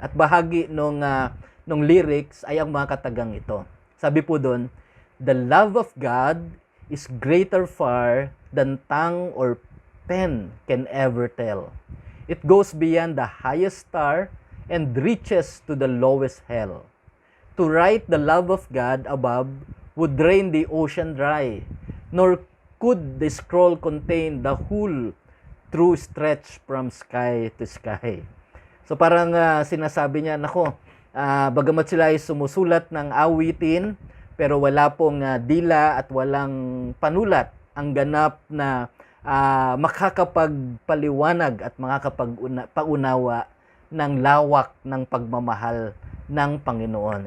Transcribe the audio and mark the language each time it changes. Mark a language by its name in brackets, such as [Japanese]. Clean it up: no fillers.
[Filipino] At bahagi nung lyrics ay ang mga katagang ito. Sabi po doon, [English] the love of God is greater far than tongue or pen can ever tell. It goes beyond the highest star and reaches to the lowest hell. To write the love of God above would drain the ocean dry, nor could the scroll contain the whole true stretch from sky to sky. [Filipino] So parang sinasabi niya, nako, bagamat sila ay sumusulat ng awitin, pero wala pong dila at walang panulat ang ganap na makakapagpaliwanag at makakapag-paunawa ng lawak ng pagmamahal ng Panginoon.